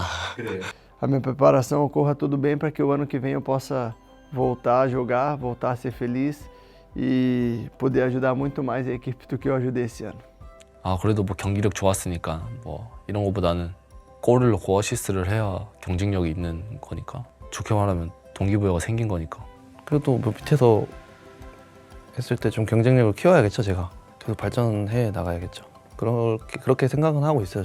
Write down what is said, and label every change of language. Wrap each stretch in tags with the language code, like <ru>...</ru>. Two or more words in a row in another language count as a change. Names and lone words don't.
<ko>그래.</ko> <pt>A minha preparação ocorra tudo bem para que o ano que vem eu possa voltar a jogar, voltar a ser feliz e poder ajudar muito mais a equipe do que eu ajudei esse ano.</pt> <ko>아 그래도 뭐 경기력 좋았으니까 뭐 이런 것보다는 골을 넣고 어시스트를 해야 경쟁력이 있는 거니까 좋게 말하면 동기부여가 생긴 거니까 그래도 뭐 밑에서 했을 때 좀 경쟁력을 키워야겠죠. 제가 계속 발전해 나가야겠죠. 그렇게 생각은 하고 있어요.</ko>